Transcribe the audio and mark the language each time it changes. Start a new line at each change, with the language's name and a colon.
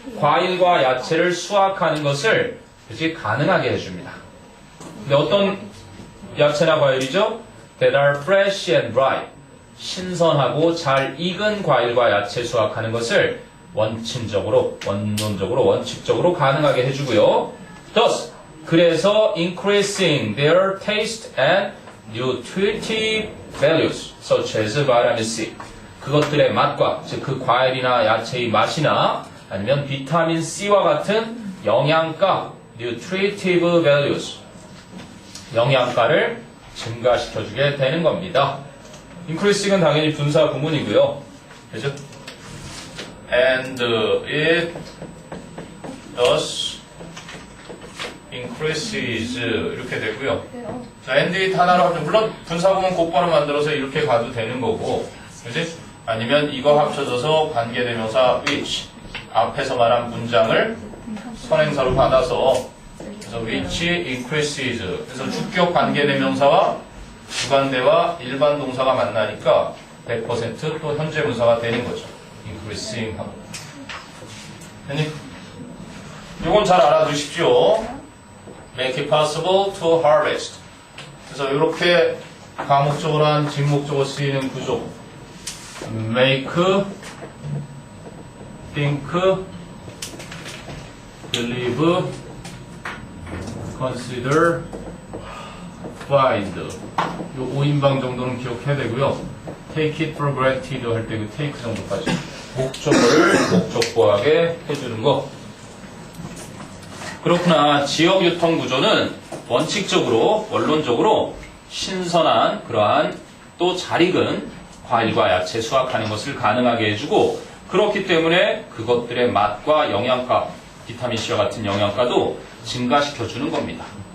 Korean: 과일과 야채를 수확하는 것을 그치, 가능하게 해줍니다. 근데 어떤 야채나 과일이죠?
English: That are fresh and ripe.
Korean: 신선하고 잘 익은 과일과 야채 수확하는 것을 원론적으로 원칙적으로 가능하게 해주고요.
English: Thus,
Korean: 그래서
English: increasing their taste and nutritive values, such as vitamin C.
Korean: 그것들의 맛과, 즉 그 과일이나 야채의 맛이나 아니면 비타민 C와 같은 영양가,
English: nutritive values,
Korean: 영양가를 증가시켜주게 되는 겁니다. increasing은 당연히 분사 구문이고요. 그죠?
English: And it thus increases
Korean: 이렇게 되고요. 자,
English: and it
Korean: 하나로 합쳐 물론 분사 구문 곧바로 만들어서 이렇게 가도 되는 거고, 그지? 아니면 이거 합쳐져서 관계대명사 which 앞에서 말한 문장을 선행사로 받아서 그래서
English: which increases
Korean: 그래서 주격 관계대명사와 주관대와 일반 동사가 만나니까 100%또 현재 분사가 되는 거죠. increasing 하고. 됐니? 요건 잘 알아두십시오.
English: make it possible to harvest.
Korean: 그래서 이렇게 가목적으로 한 직목적으로 쓰이는 구조.
English: make, think, believe, consider, find.
Korean: 요 5인방 정도는 기억해야 되고요. take it for granted 할 때 그 take 정도까지. 목적어를 목적보하게 해주는 거. 그렇구나. 지역 유통 구조는 원칙적으로, 원론적으로 신선한 그러한 또 잘 익은 과일과 야채 수확하는 것을 가능하게 해주고, 그렇기 때문에 그것들의 맛과 영양가, 비타민C와 같은 영양가도 증가시켜주는 겁니다.